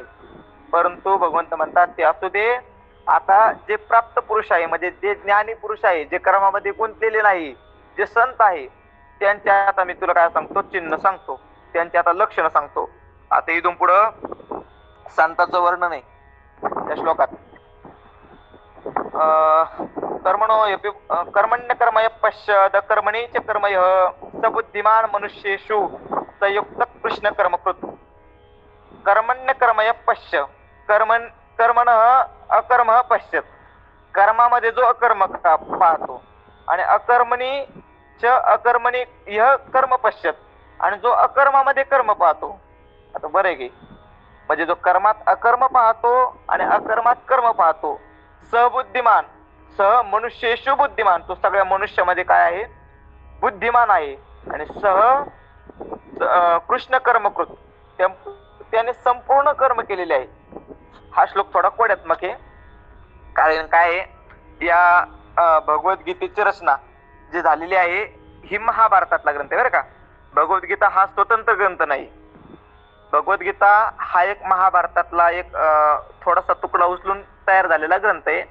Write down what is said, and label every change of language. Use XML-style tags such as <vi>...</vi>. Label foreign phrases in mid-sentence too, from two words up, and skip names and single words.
<mr>परंतु भगवंत म्हणतात ते असू दे, आता जे प्राप्त पुरुष आहे म्हणजे जे ज्ञानी पुरुष आहे, जे कर्मामध्ये गुंतलेले नाही, जे संत आहे, त्यांच्या आता मी तुला काय सांगतो, चिन्ह सांगतो, त्यांचे आता लक्षण सांगतो. आता इथून पुढं संताचं वर्णन आहे त्या श्लोकात.</mr> <sa>कर्मण्य कर्मय पश्चाद कर्मणीच कर्मय सबुद्धिमान मनुष्येषु संयुक्त कृष्ण कर्मकृत. कर्मण्य कर्मय पश्य कर्मण अकर्म पश्यत.</sa> <mr>कर्मामध्ये जो अकर्म पाहतो आणि</mr> <sa>अकर्मणी च अकर्मणी यह कर्म पश्यत,</sa> <mr>आणि जो अकर्मामध्ये कर्म पाहतो. आता बरं आहे म्हणजे जो कर्मात अकर्म पाहतो आणि अकर्मात कर्म पाहतो,</mr> <sa>सबुद्धिमान सह मनुष्येषु बुद्धिमान,</sa> <mr>तो सगळ्या मनुष्यामध्ये काय आहे? बुद्धिमान आहे. आणि</mr> <sa>सह कृष्ण कर्मकृत,</sa> <mr>त्याने संपूर्ण कर्म केलेले आहे. हा श्लोक थोडा कोड्यात्मक आहे, कारण काय या भगवद्गीतेची रचना जी झालेली आहे ही महाभारतातला ग्रंथ आहे बरं का. भगवद्गीता हा स्वतंत्र ग्रंथ नाही. भगवद्गीता हा एक महाभारतातला एक थोडासा तुकडा उचलून तयार झालेला ग्रंथ आहे.</mr>